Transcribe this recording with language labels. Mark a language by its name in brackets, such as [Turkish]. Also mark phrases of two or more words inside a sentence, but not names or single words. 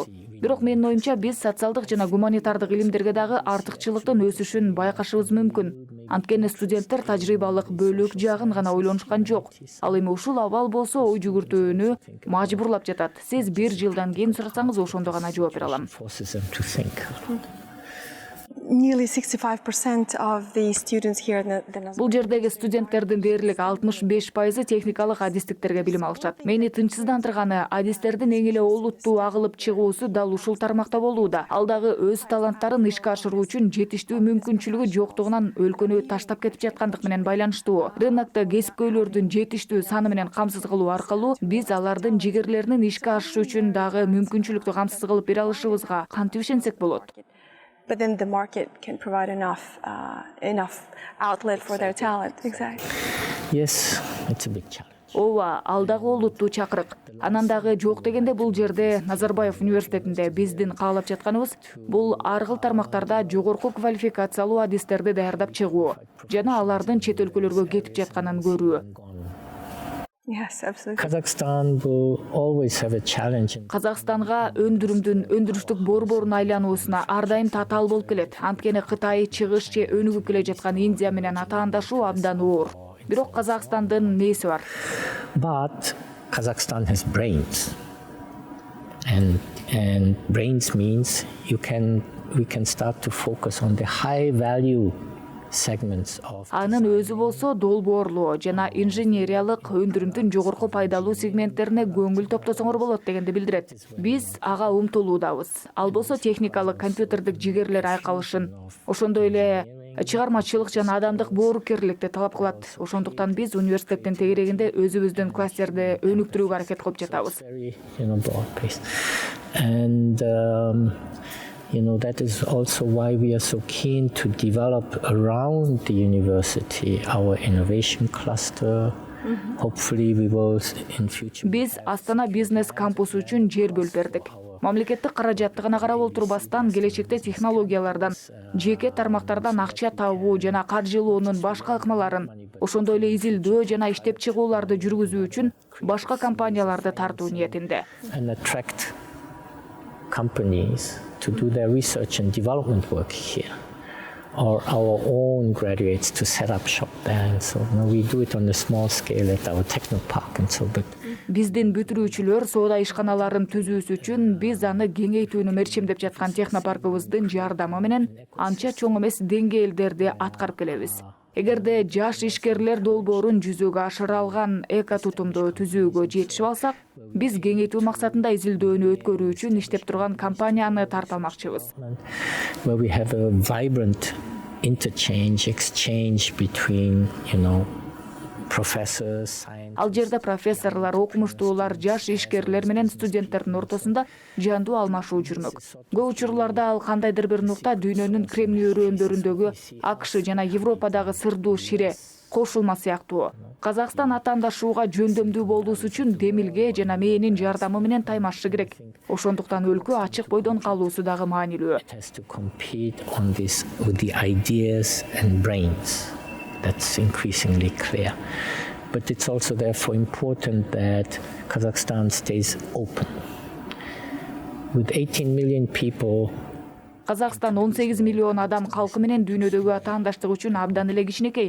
[Kyrgyz] Бирок менин оюмча биз социалдык жана гуманитардык илимдерге дагы артыкчылыктын өсүшүн байкашыбыз мүмкүн. Анткени студенттер тажрыйбалык бөлүк жагын гана ойлонушкан жок. Ал эми ушул абал болсо ой жүгүртүүнү мажбурлап жатат. Сиз 1 жылдан кийин сурасаңыз ошондо гана жооп бере алам. [English] Nearly 65% of the students here in the [Kyrgyz] Бул жердеги студенттердин дээрлик 65% техникалык адистиктерге билим алышат. Мени тынчсыздандырганы адистердин эң эле олуттуу агылып чыгуусу дал ушул тармакта болууда. Ал дагы өз таланттарын ишке ашыруу үчүн жетиштүү мүмкүнчүлүгү жоктугунан өлкөнү таштап кетип жаткандык менен байланыштуу. Рынокто кесипкөйлөрдүн жетиштүү саны менен камсыз кылуу аркылуу биз алардын жигерлеринин ишке ашышы үчүн дагы мүмкүнчүлүктү камсыз кылып бере алышыбызга кантип ишенсек болот? [English] But then the market can provide enough outlet for their talent. Exactly. Yes, it's a big challenge. [Kyrgyz] Ооба, ал дагы олуттуу чакырык. Анан дагы жок дегенде бул жерде Назарбаев университетинде биздин каалап жатканыбыз бул ар кыл тармактарда жогорку квалификациялуу адистерди даярдап чыгуу жана алардын чет өлкөлөргө кетип жатканын көрүү. [English] Yes, absolutely. Kazakhstan will always have a challenge. [Kyrgyz] Казакстанга өндүрүштүк борборун айлануусуна ар дайым татаал болуп келет. Анткени Кытай чыгыш же өнүгүп келе жаткан Индия менен атаандашуу абдан оор. Бирок Казакстандын нээси бар. [English] But Kazakhstan has brains. And brains means we can start to focus on the high value segments of. [Kyrgyz] Анын өзү болсо долбоорлоо жана инженериялык өндүрүмдүн жогорку пайдалуу сегменттерине көңүл топтосоңор болот дегенди билдирет. Биз ага умтулуудабыз. Ал болсо техникалык компьютердик жигерлер айкалышын, ошондой эле чыгармачылык жана адамдык боорукерликти талап кылат. Ошондуктан биз университеттин тегерегинде өзүбүздүн класстерди өнүктүрүүгө аракет кылып жатабыз. [English] And that is also why we are so keen to develop around the university our innovation cluster. Hopefully we will in future. [Kyrgyz] Биз Астана бизнес кампусу үчүн жер бөлүп бердик. Мамлекеттик каражатты гана карап отурбастан келечекте технологиялардан, жеке тармактардан акча табуу жана каржылоонун башка ыкмаларын, ошондой эле изилдөө жана иштеп чыгууларды жүргүзүү үчүн башка компанияларды тартуу ниетинде. [English] And attract companies to do their research and development work here, or our own graduates to set up shop there. And so we do it on a small scale at our technopark and so. But [Kyrgyz] биздин бүтүрүүчүлөр соода ишканаларын түзүүсү үчүн биз аны кеңейтүүнү мерчемдеп жаткан технопаркыбыздын жардамы менен анча чоң эмес деңгээлдерди аткарып келебиз. Эгерде жаш ишкерлер долбоорун жүзөгө ашыра алган эко тутумду түзүүгө жетишип алсак, биз кеңейтүү максатында изилдөөнү өткөрүү үчүн иштеп турган компанияны тарта алмакчыбыз. [English] Where we have a vibrant exchange between, professors, scientists. [Kyrgyz] Ал жерде профессорлор, окумуштуулар, жаш ишкерлер менен студенттердин ортосунда жандуу алмашуу жүрмөк. Көп учурларда ал кандайдыр бир нукта дүйнөнүн Кремний өрөөндөрүндөгү АКШ жана Европадагы сырдуу шире кошулма сыяктуу. Казакстан атаандашууга жөндөмдүү болуусу үчүн демилге жана мээнин жардамы менен таймашы керек. Ошондуктан өлкө ачык бойдон калуусу дагы маанилүү. [English] That's increasingly clear. But it's also therefore important that Kazakhstan stays open. With 18 million people, [Kyrgyz] Казакстан 18 миллион адам калкы менен дүйнөдөгү атаандаштык үчүн абдан эле кичинекей.